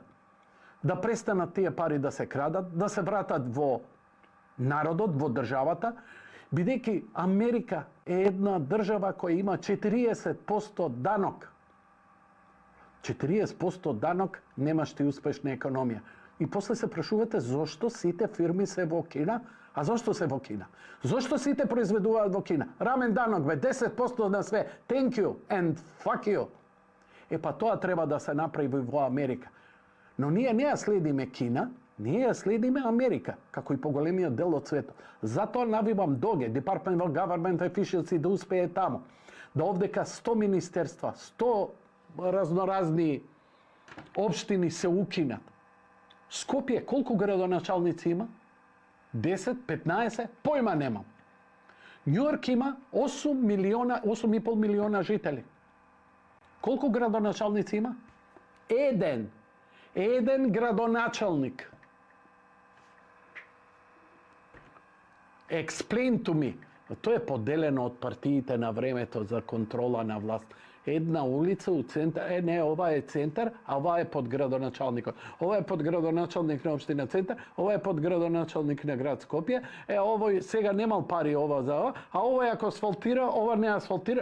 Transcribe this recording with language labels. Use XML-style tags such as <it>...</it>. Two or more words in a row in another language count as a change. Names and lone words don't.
<mk>Да престанат тие пари да се крадат, да се вратат во народот, во државата, бидејќи Америка е една држава која има 40% данок. 40% данок немаш ти успешна економија. И после се прашувате зошто сите фирми се во Кина? А зошто се во Кина? Зошто сите произведуваат во Кина? Рамен данок бе 10% на све.</mk> <en>Thank you and fuck you.</en> <mk>Па тоа треба да се направи во Америка. Но ние не ја следиме Кина, Ние ја следиме Америка, како и поголемиот дел од светот. Затоа навивам ДОГЕ, Department of Government Efficiency, да успее тамо. Да овдека 100 министерства, 100 разноразни општини се укинат. Скопје колку градоначалници има? 10, 15, појма немам. Њујорк има 8,5 милиона жители. Колку градоначалници има? Еден градоначалник.</mk> <en>Explain to me.</en> <mk>Тоа е поделено од партиите на времето за контрола на власт. Една улица у центар, не, ова е центар, а ова е под градоначалникот. Ова е под градоначалник на општина Центар, ова е под градоначалник на град Скопје. Овој сега немал пари ова за ова, а овој ако асфалтира, ова не асфалтира.</mk>